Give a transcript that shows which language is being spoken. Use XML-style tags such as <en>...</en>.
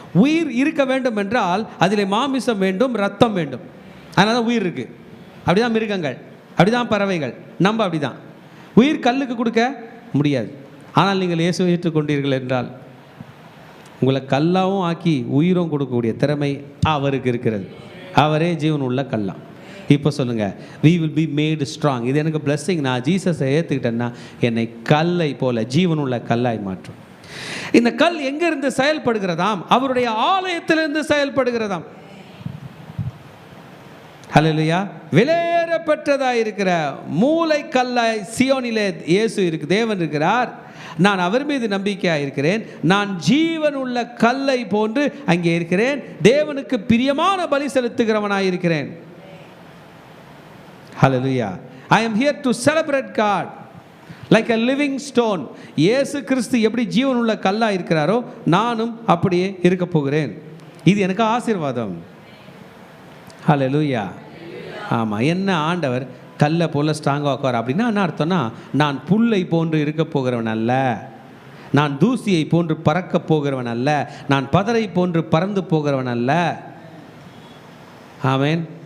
<ta>உயிர் இருக்க வேண்டும் என்றால் அதில் மாமிசம் வேண்டும், ரத்தம் வேண்டும். அதனால தான் உயிர் இருக்குது. அப்படி தான் மிருகங்கள், அப்படி தான் பறவைகள், நம்ம அப்படி தான். உயிர் கல்லுக்கு கொடுக்க முடியாது. ஆனால் நீங்கள் இயேசுவை ஏற்றுக்கொண்டீர்கள் என்றால் உங்களை கல்லாவும் ஆக்கி உயிரும் கொடுக்கக்கூடிய திறமை அவருக்கு இருக்கிறது. அவரே ஜீவன் உள்ள கல்லாம். இப்போ சொல்லுங்கள்,</ta> <en>we will be made strong.</en> <ta>இது எனக்கு blessing. நான் ஜீசஸை ஏற்றுக்கிட்டேன்னா என்னை கல்லை போல ஜீவனுள்ள கல்லாய் மாற்றும். இந்த கல் எங்கிருந்து செயல்படுகிறதாம்? அவருடைய ஆலயத்திலிருந்து செயல்படுகிறதாம். ஹல்லேலூயா. விலையேறப்பட்டதாக இருக்கிற மூளை கல்லாய் சியோனிலே இயேசு இருக்கு, தேவன் இருக்கிறார். நான் அவர் மீது நம்பிக்கையாக இருக்கிறேன். நான் ஜீவன் உள்ள கல்லை போன்று அங்கே இருக்கிறேன். தேவனுக்கு பிரியமான பலி செலுத்துகிறவனாக இருக்கிறேன்.</ta> <en>Hallelujah. I am here to celebrate God like a living stone.</en> <ta>இயேசு கிறிஸ்து எப்படி ஜீவன் உள்ள கல்லா இருக்கிறாரோ நானும் அப்படியே இருக்க போகிறேன். இது எனக்கு ஆசீர்வாதம். Hallelujah. ஆமாம், என்ன ஆண்டவர் கல்லை போல ஸ்ட்ராங்காக உட்கார் அப்படின்னா என்ன அர்த்தம்னா, நான் புல்லை போன்று இருக்க போகிறவன் அல்ல, நான் தூசியை போன்று பறக்க போகிறவன் அல்ல, நான் பதரை போன்று பறந்து போகிறவன் அல்ல. ஆமேன்.</ta>